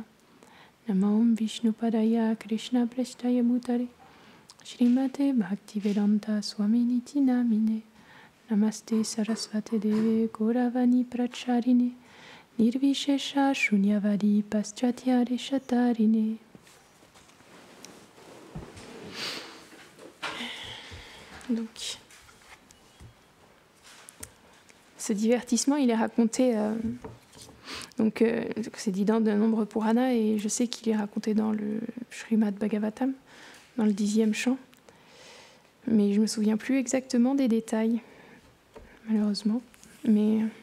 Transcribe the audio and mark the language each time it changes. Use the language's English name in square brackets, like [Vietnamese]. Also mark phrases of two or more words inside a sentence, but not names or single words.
[Sanskrit] Namo Vishnupadaya Krishna Prestaya Bhutare Srimate Bhaktivedanta Swaminiti Namine. Namaste Sarasvate Deve Gauravani Pracharine Nirvishesha Shunyavadi Paschatya Reshatarine. [French] Donc, ce divertissement, il est raconté, c'est dit dans de nombreux Puranas, et je sais qu'il est raconté dans le Srimad Bhagavatam, dans le 10e chant, mais je ne me souviens plus exactement des détails, malheureusement, mais